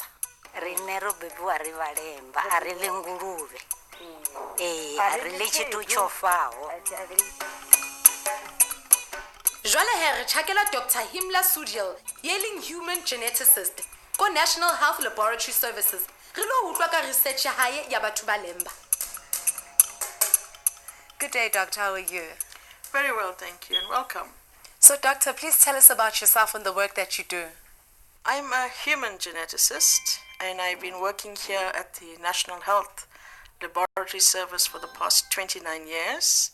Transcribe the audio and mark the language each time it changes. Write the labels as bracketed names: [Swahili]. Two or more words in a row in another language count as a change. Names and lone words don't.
[Southern Sotho] Re ne re bebiwa re ba Lemba a re le ngulube a re le tshithu fago. Jwale he re tjhakela Dr. Himla Sudil, [English] yelling human geneticist ko National Health Laboratory Services. [Southern Sotho] Re lo utlwa ka research ya hae ya batho ba Lemba. [English] Good day, Doctor. How are you? Very well, thank you, and welcome. So, Doctor, please tell us about yourself and the work that you do. I'm a human geneticist, and I've been working here at the National Health Laboratory Service for the past 29 years.